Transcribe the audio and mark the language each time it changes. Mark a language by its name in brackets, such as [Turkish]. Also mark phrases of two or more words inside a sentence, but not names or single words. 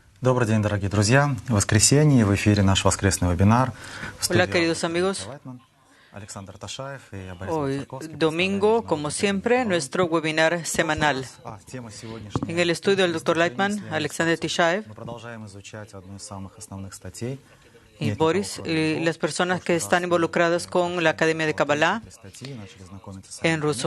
[Russian] Добрый день, дорогие друзья. Воскресенье, в эфире наш воскресный вебинар. [Spanish] Hola, queridos amigos. Hoy, domingo, como siempre, nuestro webinar semanal. En el estudio del Dr. Lightman, Alexander Tishaev y Boris, y las personas que están involucradas con la Academia de Kabbalah en ruso.